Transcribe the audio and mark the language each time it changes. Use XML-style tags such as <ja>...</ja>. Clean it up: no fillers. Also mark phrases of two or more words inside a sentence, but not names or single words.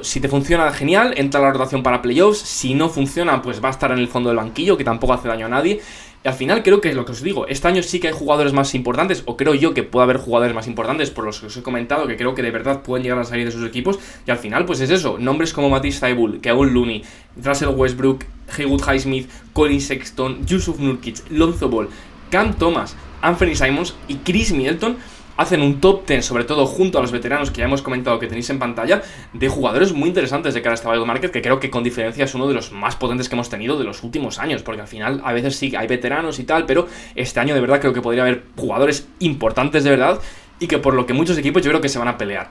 <es>Si te funciona, genial, entra a la rotación para playoffs. Si no funciona, pues va a estar en el fondo del banquillo, que tampoco hace daño a nadie. Y al final creo que es lo que os digo, este año sí que hay jugadores más importantes, o creo yo que puede haber jugadores más importantes por los que os he comentado, que creo que de verdad pueden llegar a salir de sus equipos. Y al final, pues es eso, nombres como Matisse Thybulle, Kevon Looney, Russell Westbrook, Haywood Highsmith, Collin Sexton, Jusuf Nurkic, Lonzo Ball, Cam Thomas, Anthony Simons y Chris Middleton hacen un top 10, sobre todo junto a los veteranos que ya hemos comentado que tenéis en pantalla, de jugadores muy interesantes de cara a este</es> <en>buyout market,</en> <es>que creo que con diferencia es uno de los más potentes que hemos tenido de los últimos años, porque al final a veces sí hay veteranos y tal, pero este año de verdad creo que podría haber jugadores importantes de verdad y que por lo que muchos equipos yo creo que se van a pelear.</es>